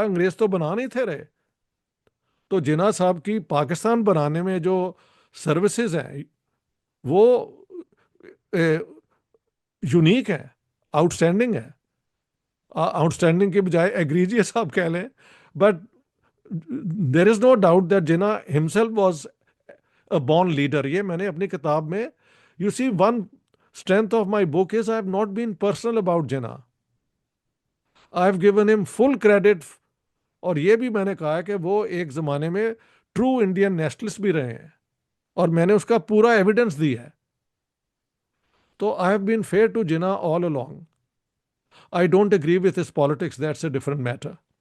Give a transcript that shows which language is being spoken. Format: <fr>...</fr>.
<hi>अंग्रेज तो बना नहीं थे रहे। तो जिन्ना साहब की पाकिस्तान बनाने में जो सर्विसेज हैं वो यूनिक है, आउटस्टैंडिंग है। आउटस्टैंडिंग के बजाय एग्रीजियस आप कह लें।</hi> <en>But there is no doubt that Jinnah himself was a born leader.</en> <hi>ये मैंने अपनी किताब में,</hi> <en>You see one strength of my book is I have not been personal about Jinnah. I have given him full credit।</en> <hi>और ये भी मैंने कहा है कि वो एक जमाने में ट्रू इंडियन नेशनलिस्ट भी रहे हैं, और मैंने उसका पूरा एविडेंस दिया है।</hi> <en>तो I have been fair to Jinnah all along. I don't agree with his politics, that's a different matter.</en>